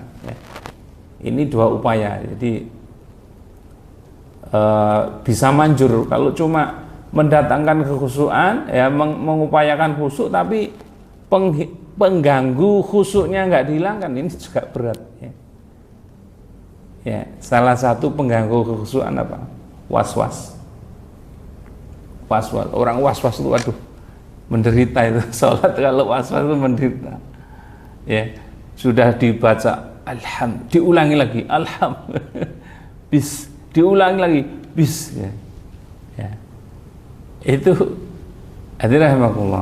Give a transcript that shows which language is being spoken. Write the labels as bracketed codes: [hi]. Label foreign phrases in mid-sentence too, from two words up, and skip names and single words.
[id] Ya. Ini dua upaya. Jadi bisa manjur. Kalau cuma mendatangkan kekhusyuan, ya, mengupayakan khusyuk tapi pengganggu khusyuknya nggak dihilangkan, ini juga berat. Ya. Ya, salah satu pengganggu kekhusyuan apa? Was-was. Was-was. Orang was-was itu, waduh, menderita itu. Sholat kalau was-was itu menderita. Ya, sudah dibaca diulangi lagi bis, diulangi lagi bis. Ya. Ya. Itu hadirin rahimakumullah.